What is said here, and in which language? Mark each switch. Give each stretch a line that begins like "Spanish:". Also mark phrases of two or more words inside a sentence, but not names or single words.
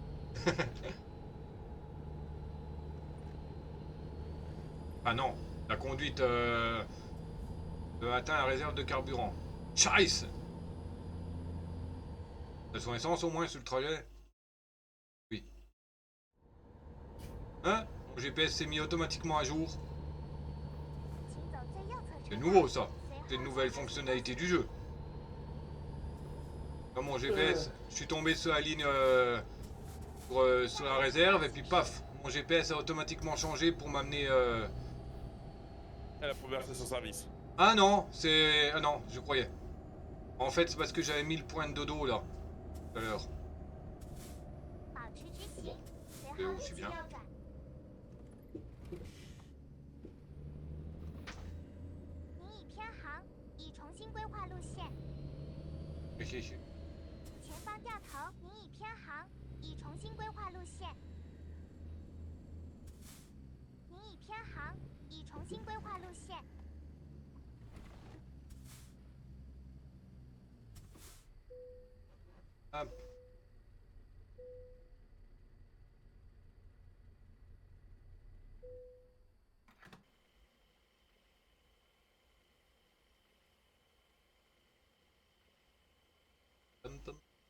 French: Ah non, la conduite atteint la réserve de carburant. Scheiße! T'as son essence au moins sur le trajet? Oui. Hein? Mon GPS s'est mis automatiquement à jour.
Chinese: 请走最右侧
French: C'est
Chinese: 车道，
French: nouveau ça.
Chinese: 随
French: C'est une
Chinese: 后
French: nouvelle
Chinese: 左转
French: fonctionnalité du jeu. Dans mon GPS, je suis tombé sur la ligne sur la réserve et puis paf, mon GPS a automatiquement changé pour m'amener. À la première station-service. Ah non, c'est. Ah non, je croyais. En fait, c'est parce que j'avais mis le point de dodo là, tout à l'heure.
Chinese: 保持直行
French: Bon，
Chinese: 随
French: c'est
Chinese: 后
French: aussi
Chinese: 立即
French: bien.
Chinese: 右转。您已偏航，已重新规划路线。
French: Réfléchis.
Chinese: 前方掉头，您已偏航，已重新规划路线。您已偏航，已重新规划路线。 Hop. Pom, pom.